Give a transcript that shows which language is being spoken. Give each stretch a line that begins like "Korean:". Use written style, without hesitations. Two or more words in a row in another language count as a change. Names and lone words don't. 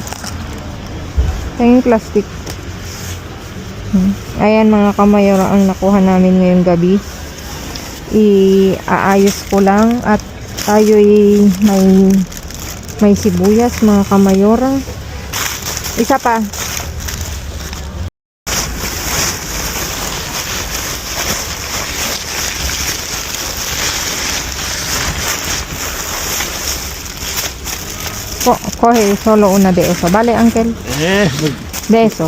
Filipino: Ayan yung plastic. Ayan mga kamayora ang nakuha namin ngayong gabi. Iaayos ko lang at tayo'y may sibuyas mga kamayora. Isa pa.
Spanish: Coge solo una de eso. Vale, Uncle. Pues, De eso.